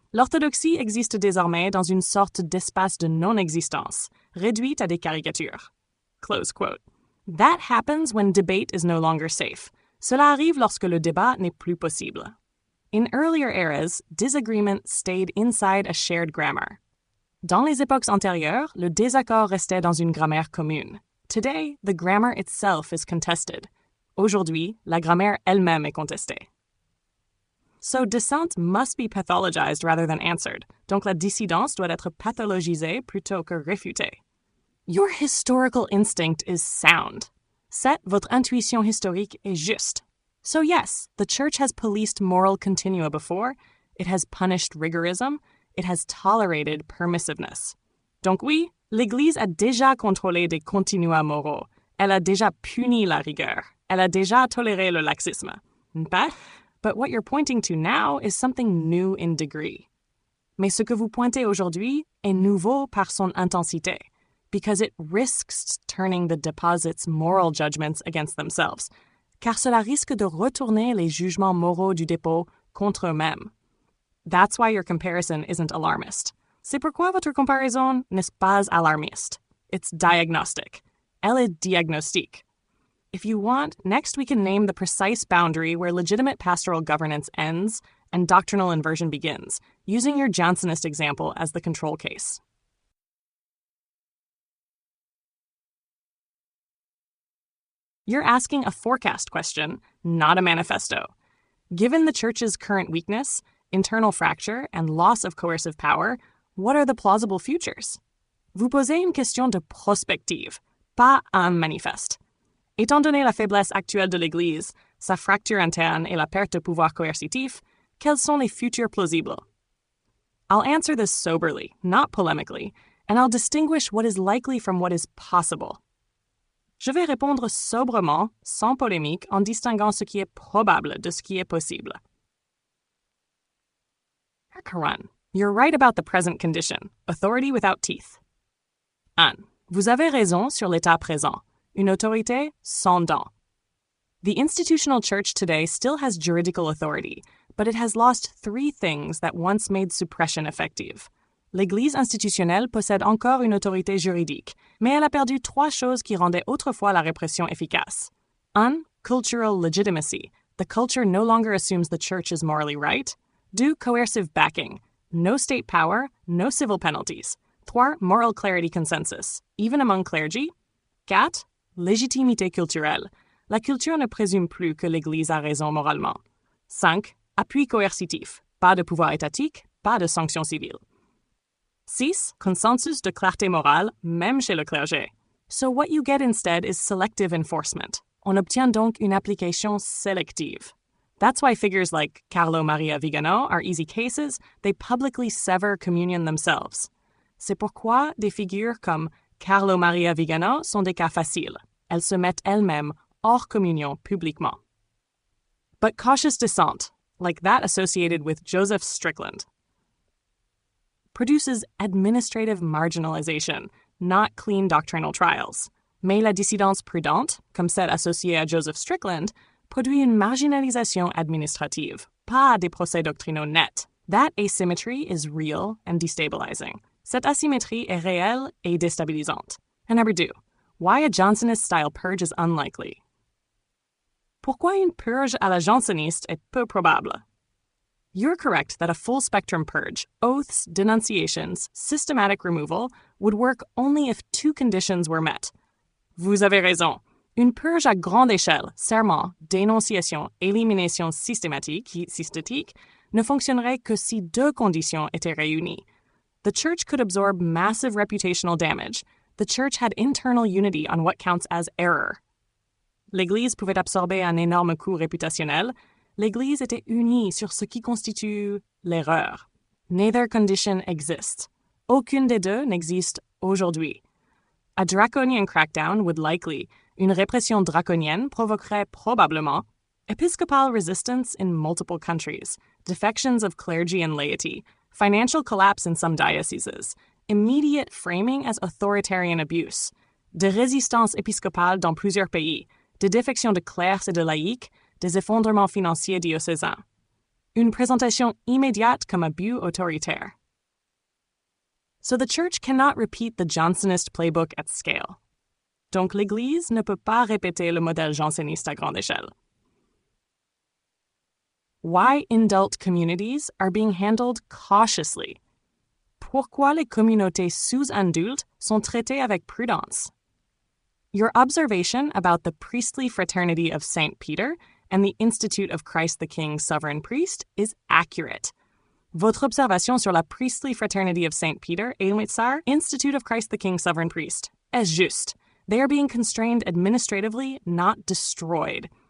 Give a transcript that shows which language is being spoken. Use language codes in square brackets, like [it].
[fr] L'orthodoxie existe désormais dans une sorte d'espace de non-existence, réduite à des caricatures. [en] Close quote. That happens when debate is no longer safe. [fr] Cela arrive lorsque le débat n'est plus possible. [en] In earlier eras, disagreement stayed inside a shared grammar. [fr] Dans les époques antérieures, le désaccord restait dans une grammaire commune. [en] Today, the grammar itself is contested. [fr] Aujourd'hui, la grammaire elle-même est contestée. [en] So dissent must be pathologized rather than answered. [fr] Donc la dissidence doit être pathologisée plutôt que réfutée. [en] Your historical instinct is sound. 7. [fr] Votre intuition historique est juste. [en] So yes, the Church has policed moral continua before, it has punished rigorism, it has tolerated permissiveness. [fr] Donc oui, l'Église a déjà contrôlé des continua moraux. Elle a déjà puni la rigueur. Elle a déjà toléré le laxisme. [en] But what you're pointing to now is something new in degree. [fr] Mais ce que vous pointez aujourd'hui est nouveau par son intensité, [en] because it risks turning the deposit's moral judgments against themselves, [fr] car cela risque de retourner les jugements moraux du dépôt contre eux-mêmes. [en] That's why your comparison isn't alarmist. [fr] C'est pourquoi votre comparaison n'est pas alarmiste. [en] It's diagnostic. [fr] Elle est diagnostique. [en] If you want, next we can name the precise boundary where legitimate pastoral governance ends and doctrinal inversion begins, using your Jansenist example as the control case. You're asking a forecast question, not a manifesto. Given the Church's current weakness, internal fracture, and loss of coercive power, what are the plausible futures? [fr] Vous posez une question de prospective, pas un manifeste. Étant donné la faiblesse actuelle de l'Église, sa fracture interne et la perte de pouvoir coercitif, quels sont les futurs plausibles? [en] I'll answer this soberly, not polemically, and I'll distinguish what is likely from what is possible. [fr] Je vais répondre sobrement, sans polémique, en distinguant ce qui est probable de ce qui est possible. [en] Karan, you're right about the present condition, authority without teeth. [fr] Anne, vous avez raison sur l'état présent, une autorité sans dents. [en] The institutional church today still has juridical authority, but it has lost three things that once made suppression effective. [fr] L'Église institutionnelle possède encore une autorité juridique, mais elle a perdu trois choses qui rendaient autrefois la répression efficace. [en] 1. Cultural legitimacy. The culture no longer assumes the church is morally right. 2. Coercive backing. No state power, no civil penalties. 3. Moral clarity consensus, even among clergy. 4. [fr] Légitimité culturelle. La culture ne présume plus que l'Église a raison moralement. 5. Appui coercitif. Pas de pouvoir étatique, pas de sanctions civiles. 6. Consensus de clarté morale, même chez le clergé. [en] So what you get instead is selective enforcement. [fr] On obtient donc une application sélective. [en] That's why figures like Carlo Maria Vigano are easy cases. They publicly sever communion themselves. [fr] C'est pourquoi des figures comme Carlo Maria Vigano sont des cas faciles. Elles se mettent elles-mêmes hors communion publiquement. [en] But cautious dissent, like that associated with Joseph Strickland, produces administrative marginalization, not clean doctrinal trials. [fr] Mais la dissidence prudente, comme celle associée à Joseph Strickland, produit une marginalisation administrative, pas des procès doctrinaux nets. [en] That asymmetry is real and destabilizing. [fr] Cette asymétrie est réelle et déstabilisante. [en] And number 2, why a Jansenist-style purge is unlikely. [fr] Pourquoi une purge à la janseniste est peu probable? [en] You're correct that a full-spectrum purge, oaths, denunciations, systematic removal, would work only if two conditions were met. [fr] Vous avez raison. Une purge à grande échelle, serment, dénonciation, élimination systématique, ne fonctionnerait que si deux conditions étaient réunies. [en] The church could absorb massive reputational damage. The church had internal unity on what counts as error. [fr] L'Église pouvait absorber un énorme coût réputationnel. L'Église était unie sur ce qui constitue l'erreur. [en] Neither condition exists. [fr] Aucune des deux n'existe aujourd'hui. [en] A draconian crackdown would likely, [fr] une répression draconienne provoquerait probablement, [en] episcopal resistance in multiple countries, defections of clergy and laity, financial collapse in some dioceses, immediate framing as authoritarian abuse, [fr] de résistance épiscopale dans plusieurs pays, de défections de clercs et de laïcs, des effondrements financiers diocésains. Une présentation immédiate comme abus autoritaire. [en] So the Church cannot repeat the Jansenist playbook at scale. [fr] Donc l'Église ne peut pas répéter le modèle janséniste à grande échelle. [en] Why indult communities are being handled cautiously? [fr] Pourquoi les communautés sous indult sont traitées avec prudence? [en] Your observation about the priestly fraternity of St. Peter and the Institute of Christ the King Sovereign Priest is accurate. [fr] Votre observation sur la priestly fraternity of St. Peter et le Institute of Christ the King Sovereign Priest est juste. [en] They are being constrained administratively, not destroyed.